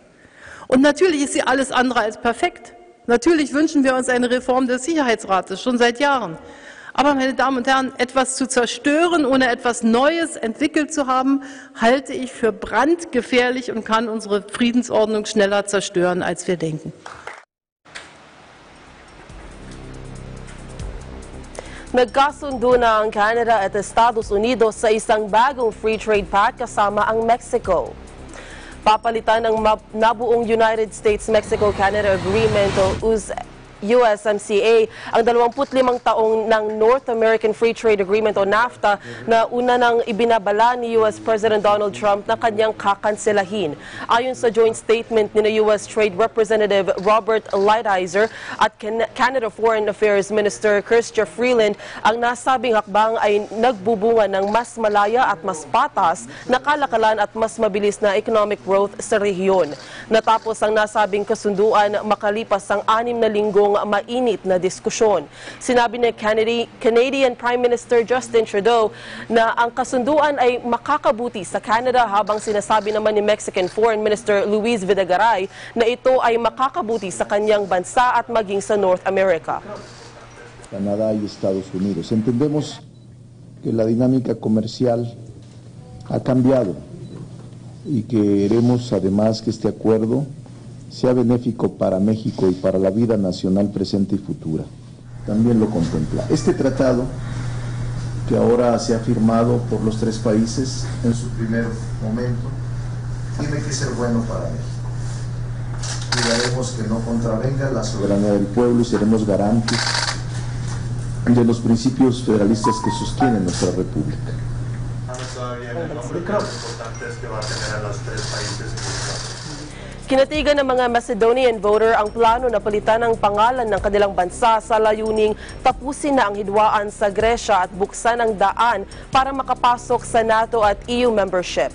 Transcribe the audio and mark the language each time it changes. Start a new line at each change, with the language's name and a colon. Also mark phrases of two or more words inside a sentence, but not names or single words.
German: Und natürlich ist sie alles andere als perfekt. Natürlich wünschen wir uns eine Reform des Sicherheitsrates, schon seit Jahren. Aber, meine Damen und Herren, etwas zu zerstören, ohne etwas Neues entwickelt zu haben, halte ich für brandgefährlich und kann unsere Friedensordnung schneller zerstören, als wir denken.
Filipino: Nagkasundo na ang Canada at Estados Unidos sa isang bagong
English: free trade pact
Filipino: kasama ang Mexico. Papalitan ng nabuong United States-Mexico-Canada Agreement o USMCA ang 25 taong ng North American Free Trade Agreement o NAFTA na una nang ibinabala ni US President Donald Trump na kanyang kakanselahin. Ayon sa
English: joint statement
Filipino: ni
English: US Trade Representative
Filipino: Robert Lighthizer at
English: Canada Foreign Affairs Minister
Filipino: Chrystia Freeland, ang nasabing hakbang ay nagbubunga ng mas malaya at mas patas na kalakalan at mas mabilis na
English: economic growth
Filipino: sa rehiyon. Natapos ang nasabing kasunduan makalipas ang 6 na linggong mainit na diskusyon. Sinabi ni
English: Canadian Prime Minister
Filipino: Justin Trudeau na ang kasunduan ay makakabuti sa Canada, habang sinasabi naman ni
English: Mexican Foreign Minister
Filipino: Luis Videgaray na ito ay makakabuti sa kanyang bansa at maging sa North America.
Spanish: Canadá y Estados Unidos. Entendemos que la dinámica comercial ha cambiado y queremos además que este acuerdo sea benéfico para México y para la vida nacional presente y futura. También lo contempla. Este tratado, que ahora se ha firmado por los 3 países en su primer momento, tiene que ser bueno para México. Cuidaremos que no contravenga la soberanía del pueblo y seremos garantes de los principios federalistas que sostienen nuestra república.
Filipino: Kinatigan ng mga
English: Macedonian voter
Filipino: ang plano na palitan ang pangalan ng kanilang bansa sa layuning tapusin na ang hidwaan sa Gresya at buksan ang daan para makapasok sa NATO at
English: EU membership.